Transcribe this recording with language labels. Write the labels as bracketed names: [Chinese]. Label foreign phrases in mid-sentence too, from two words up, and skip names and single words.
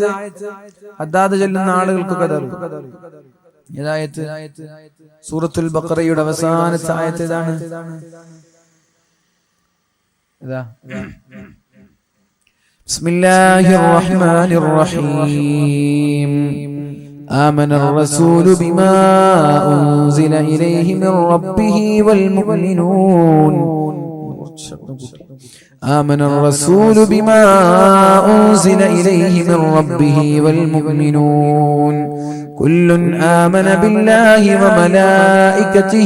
[Malayalam] ഹദ്ദാദ് ചൊല്ലുന്ന ആളുകൾക്കൊക്കെ അറിയാം. ഏതായത്ത്? സൂറത്തുൽ ബഖറയുടെ അവസാനത്തെ ആയത്ത് ഏതാണ്? [Arabic] ഇതാ, بسم الله الرحمن الرحيم. آمن الرسول بما أنزل إليه من ربه والمؤمنون. آمن الرسول بما أنزل إليه من ربه والمؤمنون كل آمن بالله وملائكته